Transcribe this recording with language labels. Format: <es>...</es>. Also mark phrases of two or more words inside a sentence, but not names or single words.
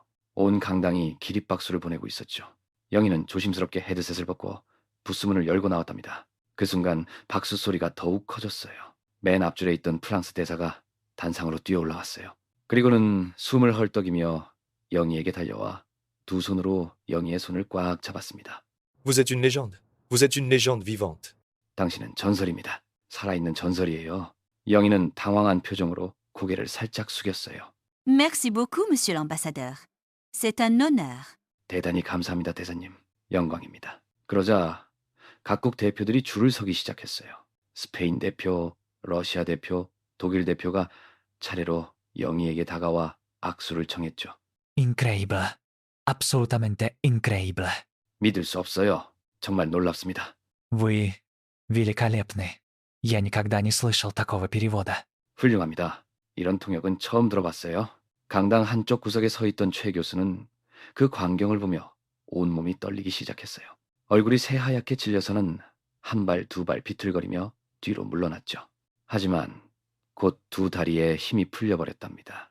<ko>온 강당이 기립박수를 보내고 있었죠. 영희는 조심스럽게 헤드셋을 벗고 부스문을 열고 나왔답니다. 그 순간 박수 소리가 더욱 커졌어요. 맨 앞줄에 있던 프랑스 대사가 단상으로 뛰어 올라왔어요. 그리고는 숨을 헐떡이며 영희에게 달려와 두 손으로 영희의 손을 꽉 잡았습니다.</ko> <fr>Vous êtes une légende. Vous êtes une légende vivante.</fr> <ko>당신은 전설입니다. 살아있는 전설이에요. 영희는 당황한 표정으로 고개를 살짝 숙였어요.</ko> <fr>Merci beaucoup, monsieur l'ambassadeur. C'est un honneur.</fr> <ko>대단히 감사합니다, 대사님. 영광입니다. 그러자 각국 대표들이 줄을 서기 시작했어요. 스페인 대표, 러시아 대표, 독일 대표가 차례로 영희에게 다가와 악수를 청했죠.</ko> <es>Increíble. Absolutamente increíble.</es> <ko>믿을 수 없어요. 정말 놀랍습니다.</ko> <ru>Вы великолепны. Я никогда не слышал такого перевода.</ru> <ko>훌륭합니다. 이런 통역은 처음 들어봤어요. 강당 한쪽 구석에 서 있던 최 교수는 그 광경을 보며 온몸이 떨리기 시작했어요. 얼굴이 새하얗게 질려서는 한 발 두 발 비틀거리며 뒤로 물러났죠. 하지만 곧 두 다리에 힘이 풀려버렸답니다.</ko>